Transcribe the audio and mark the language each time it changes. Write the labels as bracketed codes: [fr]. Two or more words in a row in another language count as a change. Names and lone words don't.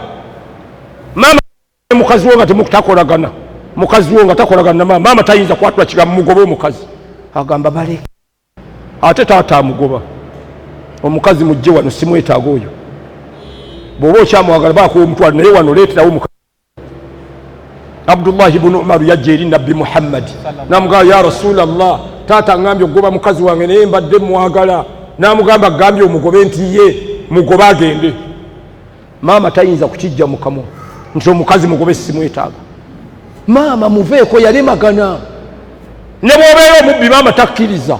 [lg] Maama mukazi wo nga temukutakolagana. Mukazi wo nga takolagana na maama. Maama tayinza kwatula kigambo mugobe omukazi. Agamba baleke. Ate taata amugoba. Omukazi mujje wano simwetaaga oyo. Bw'oba okyamwagala baako omutwala naye wano leeterawo omukazi. Abdullah ibn Umar yajja eri Nabbi Muhammad n'amugamba [ar] يا رسول الله [lg] taata ngambye okugoba mukazi wange naye mbadde mwagala. N'amugamba gambye omugobe nti ye mugobe agende. Maama tayinza kukijja mu kamwa nti omukazi mugobe simwetaaga. Maama muveeko yalemagana. Ne bw'obeera omubbi maama takkiriza.